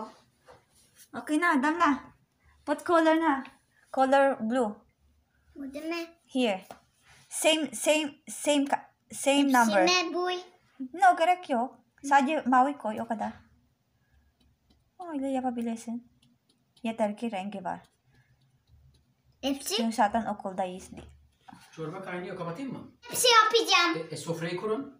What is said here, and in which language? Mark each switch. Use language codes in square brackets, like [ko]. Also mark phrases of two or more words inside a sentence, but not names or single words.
[en] Okay na, dam na. What color na? Color blue. [tr] Bu da ne? [en] Here. Same number. [tr] Hepsine boy. No, gerek yok. Sadece mavi koy, o kadar. Öyle yapabilirsin. Yeter ki rengi var. Hepsi? Çünkü zaten okuldayız. Çorba kaynıyor, kapatayım mı? Hepsi yapacağım. Sofrayı kurun.